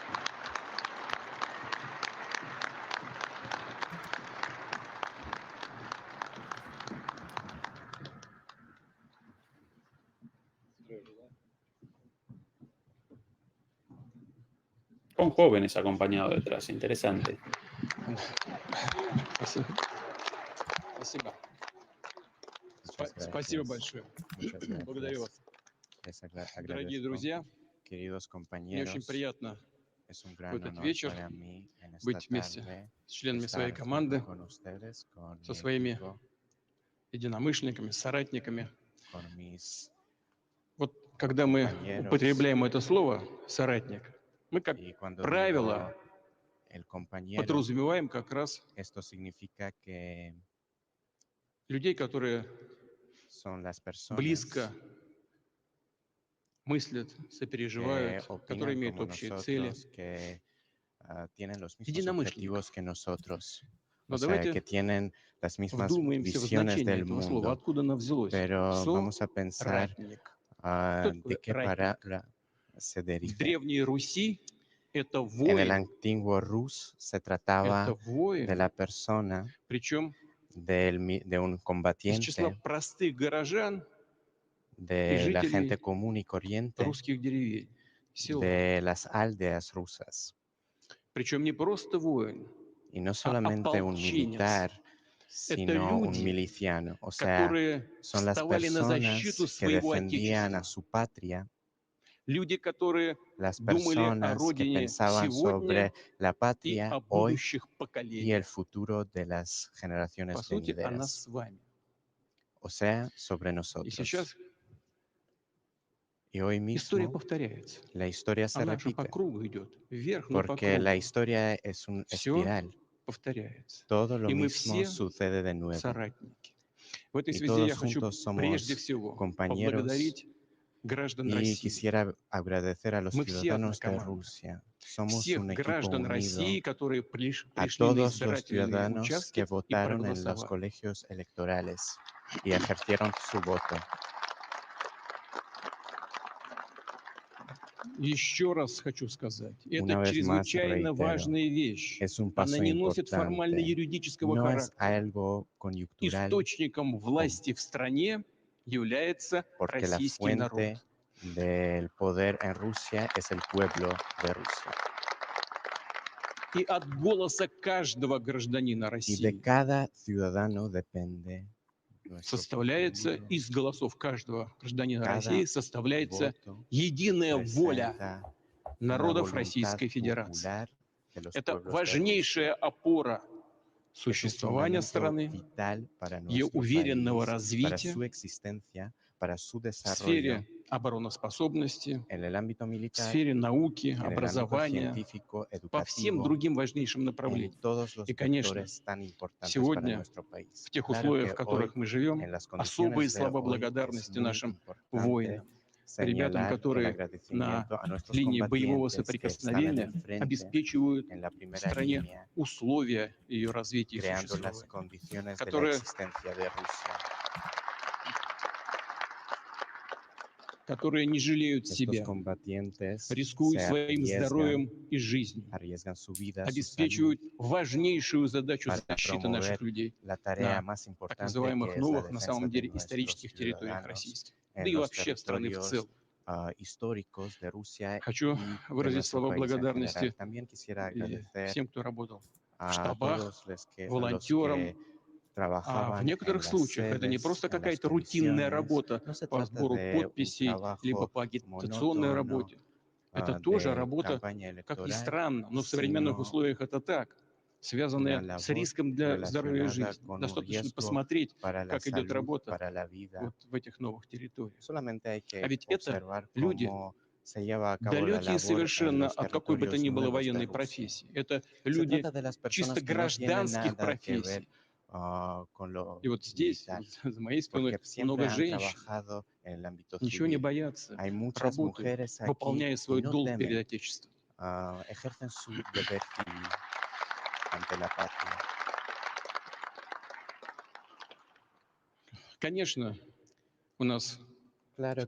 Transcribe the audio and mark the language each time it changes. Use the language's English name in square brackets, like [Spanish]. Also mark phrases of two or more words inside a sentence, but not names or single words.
[Spanish] Con jóvenes acompañados detrás, interesante. [Russian] Спасибо. Спасибо. Спасибо большое. Благодарю вас. Дорогие друзья, [Spanish] queridos [Russian] мне очень [Spanish] compañeros, [Russian] приятно [Spanish] es un [Russian] в [Spanish] gran [Russian] этот [Spanish] honor [Russian] вечер [Spanish] para mí en esta [Russian] быть вместе [Spanish] tarde [Russian] с членами своей [Spanish] estar [Russian] команды, [Spanish] con ustedes, con [Russian] со [Spanish] mi [Russian] своими [Spanish] equipo, [Russian] единомышленниками, соратниками. [Spanish] con mis [Russian] Вот когда мы [Spanish] compañeros. [Russian] употребляем это слово «соратник», мы, как [Spanish] Y cuando [Russian] правило, [Spanish] digo el compañero, [Russian] подразумеваем как раз [Spanish] esto significa que [Russian] людей, которые [Spanish] son las personas [Russian] близко мыслят, [Spanish] que [Russian] сопереживают, которые [Spanish] opinan [Russian] имеют [Spanish] como [Russian] общие цели. [Spanish] nosotros, que tienen los mismos [Russian] Единомышленников. [Spanish] objetivos que nosotros, [Russian] Но [Spanish] o sea, [Russian] давайте [Spanish] que tienen las mismas [Russian] вдумаемся в [Spanish] visiones [Russian] значение [Spanish] del [Russian] этого слова, [Spanish] mundo. [Russian] откуда оно взялось. [Spanish] Pero vamos a pensar [Russian] Соратник. Кто [Spanish] de [Russian] такой [Spanish] qué [Russian] ратник? [Spanish] palabra se [Russian] В [Spanish] deriva. [Russian] Древней Руси это [Spanish] En el [Russian] воин, [Spanish] antiguo Rus se [Russian] это [Spanish] trataba de [Russian] воин, [Spanish] la persona, [Russian] причем [Spanish] de un [Russian] из числа [Spanish] combatiente, [Russian] простых горожан и [Spanish] de la gente [Russian] жителей [Spanish] común y corriente, [Russian] русских деревень, сел. [Spanish] de las aldeas rusas. [Russian] Причем не просто воин, [Spanish] Y no [Russian] а [Spanish] solamente un [Russian] ополченец. [Spanish] militar, [Russian] Это [Spanish] sino un [Russian] люди, [Spanish] miliciano. O sea, [Russian] которые [Spanish] son las [Russian] вставали на защиту [Spanish] personas que [Russian] своего [Spanish] defendían a [Russian] отечества. [Spanish] su patria, [Russian] Люди, которые [Spanish] las [Russian] думали о [Spanish] personas que [Russian] родине [Spanish] pensaban [Russian] сегодня [Spanish] sobre la [Russian] и [Spanish] patria [Russian] о [Spanish] hoy [Russian] будущих [Spanish] y [Russian] поколениях. [Spanish] el futuro de las [Russian] По [Spanish] generaciones [Russian] сути, о нас [Spanish] venideras. [Russian] с вами. [Spanish] O sea, sobre [Russian] И [Spanish] nosotros. [Russian] сейчас [Spanish] Y hoy [Russian] история [Spanish] mismo [Russian] повторяется. [Spanish] la historia se [Russian] Она же по [Spanish] repite, [Russian] кругу идет, вверх, но по [Spanish] porque la [Russian] кругу. [Spanish] historia es una [Russian] Все [Spanish] espiral. [Russian] повторяется. [Spanish] Todo lo [Russian] И мы [Spanish] mismo [Russian] все [Spanish] sucede de nuevo. [Russian] соратники. В этой [Spanish] Y [Russian] связи я [Spanish] todos [Russian] хочу [Spanish] juntos [Russian] прежде [Spanish] somos [Russian] всего [Spanish] compañeros. [Russian] поблагодарить граждан [Spanish] Y [Russian] России. [Spanish] quisiera agradecer a los [Russian] Мы все одна [Spanish] ciudadanos de [Russian] команда. [Spanish] Rusia. Somos [Russian] Всех [Spanish] un equipo [Russian] граждан [Spanish] unido. [Russian] России, которые [Spanish] A [Russian] пришли на [Spanish] todos los [Russian] избирательные [Spanish] ciudadanos [Russian] участки [Spanish] que [Russian] и [Spanish] votaron en los [Russian] проголосовали. [Spanish] colegios electorales y ejercieron su voto. [Russian] Еще раз хочу сказать, [Spanish] Una [Russian] это [Spanish] vez más [Russian] чрезвычайно [Spanish] reitero, [Russian] важная вещь. [Spanish] es un [Russian] Она [Spanish] paso [Russian] не носит [Spanish] importante. [Russian] формально-юридического [Spanish] No es [Russian] характера. [Spanish] algo coyuntural, [Russian] Источником власти в стране является [Spanish] porque la [Russian] российский народ. [Spanish] fuente del poder en Rusia es el pueblo de Rusia. [Russian] И от голоса каждого гражданина [Spanish] Y de [Russian] России [Spanish] cada ciudadano depende nuestro [Russian] составляется, [Spanish] futuro. [Russian] из голосов каждого гражданина [Spanish] Cada [Russian] России составляется [Spanish] voto [Russian] единая воля [Spanish] presenta una [Russian] народов [Spanish] voluntad [Russian] Российской Федерации. [Spanish] popular de los [Russian] Это [Spanish] pueblos de [Russian] важнейшая опора [Spanish] Rusia. Es un [Russian] существования [Spanish] fundamento [Russian] страны, [Spanish] vital para [Russian] ее [Spanish] nuestro [Russian] уверенного [Spanish] país, para [Russian] развития [Spanish] su existencia, para su [Russian] в [Spanish] desarrollo [Russian] сфере обороноспособности, [Spanish] en el ámbito [Russian] в [Spanish] militar, [Russian] сфере науки, [Spanish] en el ámbito [Russian] образования, [Spanish] científico, [Russian] по всем [Spanish] educativo, [Russian] другим важнейшим [Spanish] en [Russian] направлениям. [Spanish] todos los [Russian] И, конечно, [Spanish] vectores tan importantes para [Russian] сегодня, [Spanish] nuestro país. [Russian] в тех [Spanish] Claro [Russian] условиях, [Spanish] que [Russian] в которых [Spanish] hoy, [Russian] мы живем, [Spanish] en las [Russian] особые [Spanish] condiciones de [Russian] слова [Spanish] hoy, es [Russian] благодарности [Spanish] muy [Russian] нашим [Spanish] importante [Russian] воинам, ребятам, [Spanish] señalar el [Russian] которые на [Spanish] agradecimiento a nuestros [Russian] линии боевого [Spanish] combatientes que están en el [Russian] соприкосновения [Spanish] frente, [Russian] обеспечивают [Spanish] en la [Russian] в [Spanish] primera [Russian] стране [Spanish] línea, [Russian] условия ее развития и [Spanish] creando las [Russian] существования, [Spanish] condiciones de la [Russian] которые [Spanish] existencia de Rusia. [Russian] не жалеют [Spanish] Estos [Russian] себя, [Spanish] combatientes [Russian] рискуют [Spanish] se [Russian] своим здоровьем и жизнью, [Spanish] arriesgan su vida, su salud, [Russian] обеспечивают важнейшую задачу [Spanish] para [Russian] защиты наших [Spanish] promover [Russian] людей [Spanish] la tarea [Russian] на [Spanish] más [Russian] так [Spanish] importante [Russian] называемых [Spanish] que es la [Russian] новых, на [Spanish] defensa [Russian] самом [Spanish] de [Russian] деле, [Spanish] nuestros [Russian] исторических территориях [Spanish] ciudadanos [Russian] российских, да [Spanish] en [Russian] и [Spanish] los [Russian] вообще страны в [Spanish] territorios [Russian] целом. [Spanish] históricos de Rusia [Russian] Хочу [Spanish] y de [Russian] выразить [Spanish] nuestro [Russian] слова [Spanish] país en general. [Russian] благодарности [Spanish] También quisiera [Russian] и [Spanish] agradecer [Russian] всем, кто работал в [Spanish] a [Russian] штабах, [Spanish] todos los que [Russian] волонтерам. В [Spanish] trabajaban [Russian] некоторых [Spanish] en las [Russian] случаях это не [Spanish] sedes, [Russian] просто [Spanish] en las [Russian] какая-то рутинная [Spanish] comisiones. [Russian] работа [Spanish] No se [Russian] по [Spanish] trata [Russian] сбору [Spanish] de un [Russian] подписей, либо [Spanish] trabajo [Russian] по агитационной [Spanish] monótono [Russian] работе. Это тоже [Spanish] de [Russian] работа, [Spanish] campaña [Russian] как ни [Spanish] electoral, [Russian] странно, но в современных [Spanish] sino [Russian] условиях это так, [Spanish] una [Russian] связанная с [Spanish] labor [Russian] риском для здоровья и [Spanish] relacionada [Russian] жизни. [Spanish] con un [Russian] Достаточно [Spanish] riesgo [Russian] посмотреть, [Spanish] para la [Russian] как идет [Spanish] salud, [Russian] работа [Spanish] para la vida. [Russian] вот в этих новых территориях. [Spanish] Solamente hay [Russian] А [Spanish] que [Russian] ведь это [Spanish] observar [Russian] люди, [Spanish] cómo se lleva a cabo la [Russian] далекие [Spanish] labor en [Russian] совершенно [Spanish] los [Russian] от какой бы то [Spanish] territorios [Russian] ни было [Spanish] nuevos de [Russian] военной [Spanish] Rusia. [Russian] профессии. Это [Spanish] Se [Russian] люди [Spanish] trata de las [Russian] чисто [Spanish] personas que no tienen [Russian] гражданских [Spanish] nada que ver [Russian] профессий. [Spanish] con lo [Russian] И вот здесь, [Spanish] militar, [Russian] вот за моей спиной, [Spanish] porque siempre [Russian] много [Spanish] han [Russian] женщин, [Spanish] trabajado en el ámbito [Russian] ничего не [Spanish] civil. [Russian] боятся, [Spanish] Hay muchas [Russian] работают, [Spanish] mujeres aquí [Russian] выполняя [Spanish] y [Russian] свой [Spanish] no [Russian] долг перед [Spanish] temen, [Russian] Отечеством. [Spanish] ejercen su deber civil ante la patria. [Russian] Конечно, у нас [Spanish] Claro